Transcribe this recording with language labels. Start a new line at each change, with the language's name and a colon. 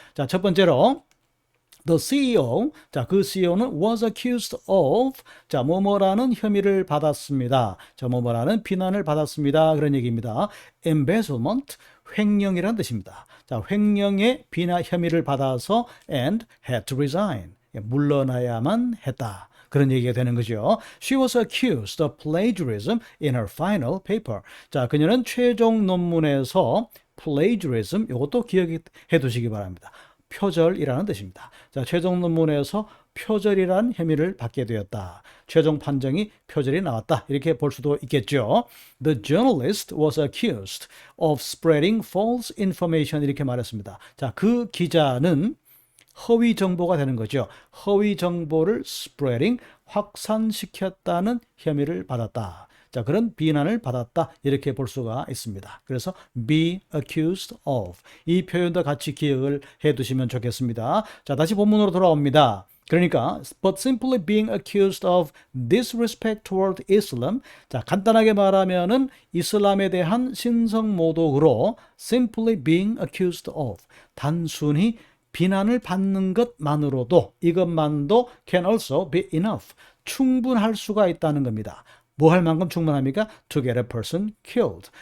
Korean: 자, 첫 번째로 The CEO, 자, 그 CEO는
English: was accused of,
Korean: 자, 뭐뭐라는 혐의를 받았습니다. 자, 뭐뭐라는 비난을 받았습니다. 그런 얘기입니다. Embezzlement, 횡령이라는 뜻입니다. 자, 횡령의 비난 혐의를 받아서
English: and had to resign,
Korean: 물러나야만 했다. 그런 얘기가 되는 거죠.
English: She was accused of plagiarism in her final paper.
Korean: 자, 그녀는 최종 논문에서 plagiarism, 이것도 기억해 두시기 바랍니다. 표절이라는 뜻입니다. 자, 최종 논문에서 표절이라는 혐의를 받게 되었다. 최종 판정이 표절이 나왔다. 이렇게 볼 수도 있겠죠.
English: The journalist was accused of spreading false information
Korean: 이렇게 말했습니다. 자, 그 기자는 허위 정보가 되는 거죠. 허위 정보를 spreading, 확산시켰다는 혐의를 받았다. 자, 그런 비난을 받았다. 이렇게 볼 수가 있습니다.
English: 그래서 be accused of.
Korean: 이 표현도 같이 기억을 해 두시면 좋겠습니다. 자, 다시 본문으로 돌아옵니다. 그러니까
English: but simply being accused of disrespect toward Islam.
Korean: 자, 간단하게 말하면은 이슬람에 대한 신성 모독으로
English: simply being accused of.
Korean: 단순히 비난을 받는 것만으로도 이것만도
English: can also be enough.
Korean: 충분할 수가 있다는 겁니다. 뭐 할 만큼 충분합니까?
English: To get a person killed.